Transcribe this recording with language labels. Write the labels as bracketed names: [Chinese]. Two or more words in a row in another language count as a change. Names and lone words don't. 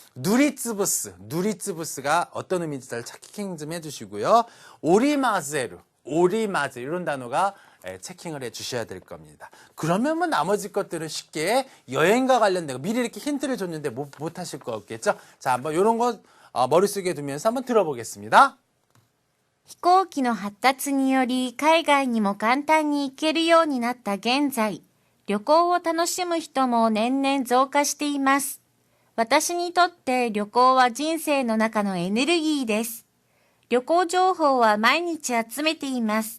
[Korean] 누리츠부스가 어떤 의미인지 잘 체킹 좀 해주시고요. 오리마즈에루 이런 단어가 체킹을 해 주셔야 될 겁니다. 그러면 뭐 나머지 것들은 쉽게 여행과 관련된 거 미리 이렇게 힌트를 줬는데 못 하실 거 없겠죠? 자, 한번 이런 거 머릿속에 두면서 한번 들어보겠습니다. [Japanese] 飛行機の発達により海外にも簡単に行けるようになった現在、旅行を楽しむ人も年々増加しています。私にとって旅行は人生の中のエネルギーです。旅行情報は毎日集めています。